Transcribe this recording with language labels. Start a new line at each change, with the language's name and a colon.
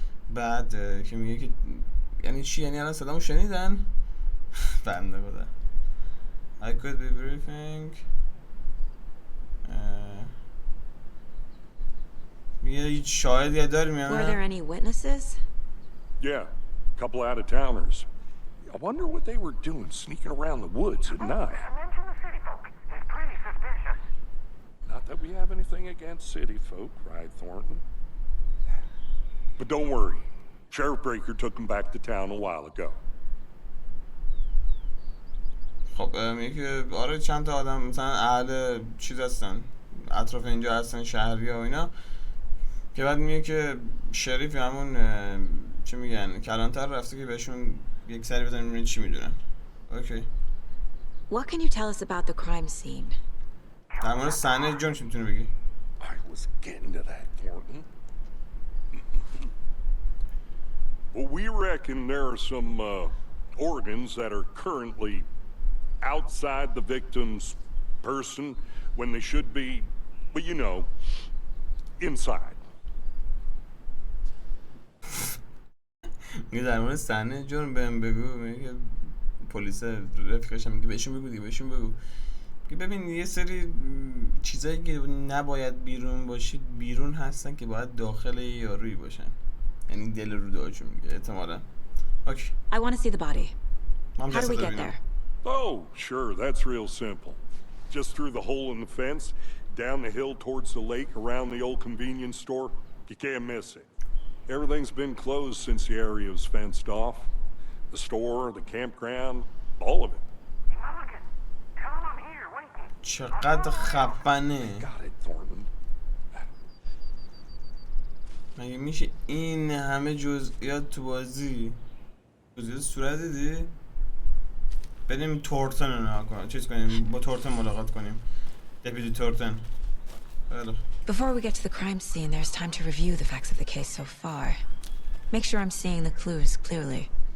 Persian: بعد که میگه که یعنی چی، یعنی الان صدامو شنیدن؟ بنده خدا
English: I could be briefing
Persian: میگه هیچ شاهدی داریم یا
English: Were there
Persian: نه؟
English: any witnesses? Yeah, a couple out-of-towners. I wonder what they were doing sneaking around the woods at night. Mention the city folk. It's pretty suspicious. Not that we have anything against city folk, right, Thornton? But don't worry. Sheriff Breaker took them back to town a while ago.
Persian: خب میگه که آره چند تا آدم مثلا اهل چیز هستن اطراف اینجا هستن شهری ها و اینا، که بعد میگه که شریف همون چی میگن کلانتر رفته که بهشون یک سری بزنیم ببینید چی میدونن. اوکی.
English: What can you tell us about the crime scene?
Persian: در مورد صحنه جرم چی میتونی بگی؟
English: I was getting to that, Thornton. Well, we reckon there are some organs that are currently outside the victim's person when they should be, well, you know, inside.
Persian: میگه در مورد صحنه جرم بهم بگو. میگه پلیس رفیقش هم میگه بهشون بگو دیگه بهشون بگو. میگه ببین یه سری چیزایی که نباید بیرون باشید بیرون هستن که باید داخل یه یارویی باشن، یعنی دل رو داجون میگه احتمالاً. اوکی.
English: I want to see the body.
Persian: من
English: How do we
Persian: جسد
English: get
Persian: ببینم.
English: there? Oh, sure, that's real simple. Just through the hole in the fence, down the hill towards the lake, around the old convenience store. You can't miss it. Everything's been closed since the area was fenced off. The store, the campground, all of it. Mulligan, tell him I'm here waiting.
Persian: چقدر خفنه.
English: Got it, Thornton.
Persian: مگه میشه این همه جزئیات تو بازی؟ جزئیات صورت دیدی؟ بریم تورتن رو نگاه کنیم، چیز کنیم با تورتن ملاقات کنیم. دپیوتی تورتن. خیلی.
English: Before we get to the crime scene, there's time to review the facts of the case so far. Make sure I'm seeing the clues clearly.